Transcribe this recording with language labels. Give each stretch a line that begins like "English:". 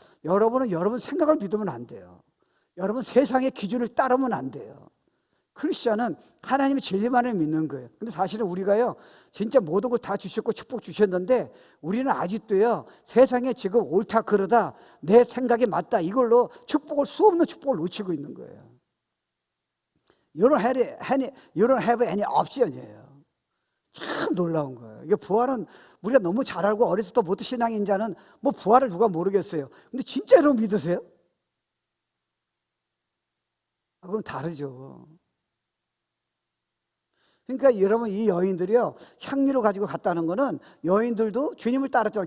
Korean: 여러분은 여러분 생각을 믿으면 안 돼요. 여러분 세상의 기준을 따르면 안 돼요. 크리스천은 하나님의 진리만을 믿는 거예요. 근데 사실은 우리가요, 진짜 모든 걸 다 주셨고 축복 주셨는데 우리는 아직도요, 세상에 지금 옳다 그러다, 내 생각이 맞다, 이걸로 축복을, 수없는 축복을 놓치고 있는 거예요.
English: You don't have any option이에요.
Korean: 참 놀라운 거예요. 이게 부활은 우리가 너무 잘 알고 어렸을 때부터 신앙인 자는 뭐 부활을 누가 모르겠어요. 근데 진짜 여러분 믿으세요? 그건 다르죠. 그러니까 여러분, 이 여인들이요, 향유를 가지고 갔다는 거는 여인들도 주님을 따랐잖아요.